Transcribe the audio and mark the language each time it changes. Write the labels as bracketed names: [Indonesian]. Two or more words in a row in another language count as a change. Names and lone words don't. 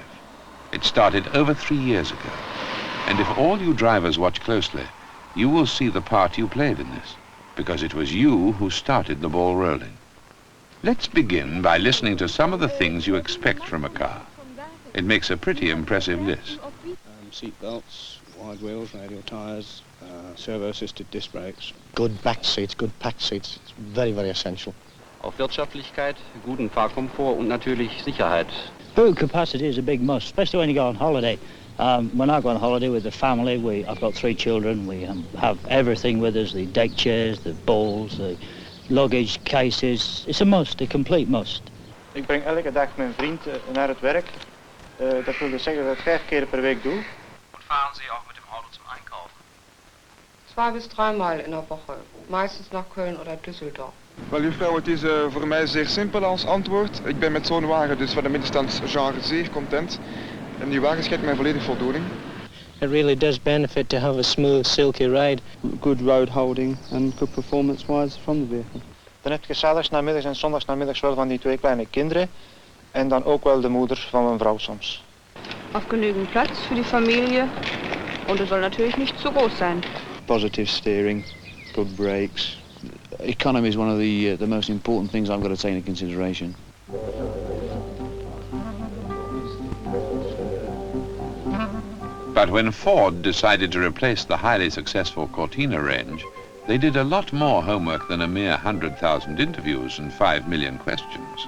[English] It started over 3 years ago, and if all you drivers watch closely, you will see the part you played in this, because it was you who started the ball rolling. Let's begin by listening to some of the things you expect from a car. It makes a pretty impressive list. Seat belts, wide wheels, radial tyres, servo-assisted disc brakes. Good back seats, good packed seats. It's very, very essential. [German] Auf Wirtschaftlichkeit, guten Fahrkomfort und natürlich Sicherheit. [English] Boot capacity is a big must, especially when you go on holiday. When I go on holiday with the family, I've got 3 children. We have everything with us, the deck chairs, the bowls, the luggage cases. It's a must, a complete must. [Dutch] Ik breng elke dag mijn vriend naar het werk. Dat wil dus zeggen dat ik 5 keer per week doe. [German] Und fahren Sie auch mit dem Auto zum Einkaufen? 2 bis 3 Mal in der Woche, meistens nach Köln oder Düsseldorf. [Dutch] Wel juffrouw, het is voor mij zeer simpel als antwoord. Ik ben met zo'n wagen, dus van de middenstandsgenre, zeer content. En die wagen schenkt mij volledig voldoening. [English] It really does benefit to have a smooth, silky ride. Good road holding and good performance-wise from the vehicle. [Dutch] Dan heb je zaterdagsnamiddags en zondagsnamiddags wel van die 2 kleine kinderen. En dan ook wel de moeder van mijn vrouw soms. [German] Auf genügend Platz für die Familie und es soll natürlich nicht zu groß sein. [English] Positive steering, good brakes. Economy is one of the most important things I've got to take into consideration. But when Ford decided to replace the highly successful Cortina range, they did a lot more homework than a mere 100,000 interviews and 5 million questions.